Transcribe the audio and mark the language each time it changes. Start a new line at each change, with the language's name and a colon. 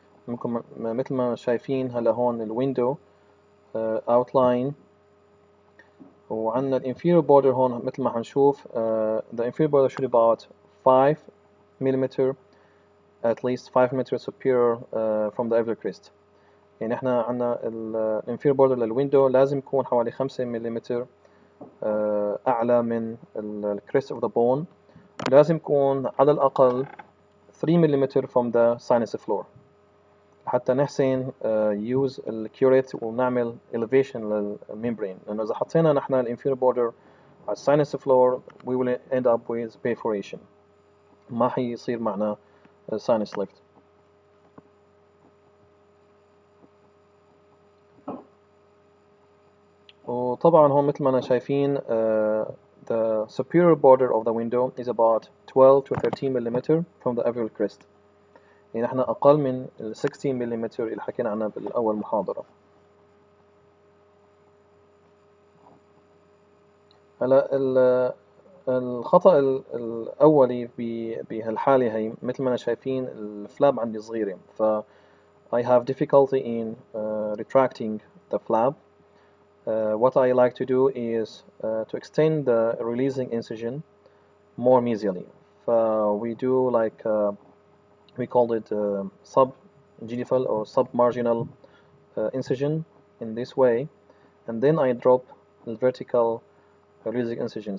Arabic: ممكن مثل ما شايفين هلا هون
English: الويندو outline، وعندنا inferior border
Arabic: هون مثل ما حنشوف
English: the inferior border should be about 5 millimeter, at least 5 millimeters superior from the alveolar crest.
Arabic: يعني احنا عندنا inferior border للويندو لازم يكون حوالي 5 ملم أعلى من crest of the bone. لازم يكون على الأقل 3 ملم
English: from the sinus floor
Arabic: حتى نحسن use الكيوريت ونعمل elevation للممبرين، لأنه إذا حطينا نحن inferior border على sinus floor
English: we will end up with perforation،
Arabic: ما حيصير معنا sinus lift. وطبعا هون مثل ما أنا شايفين
English: the superior border of the window is about 12 to 13 millimeter from the alveolar crest.
Arabic: يعني احنا أقل من ال 16 ملم اللي حكينا عنها بالأول محاضرة. هلا الخطأ الأولي بهالحالة هي مثل ما أنا شايفين الفلاب عندي صغيرة ف
English: I have difficulty in retracting the flap. What I like to do is to extend the releasing incision more mesially. We do like we call it subgingival or submarginal incision in this way, and then I drop the vertical releasing incision.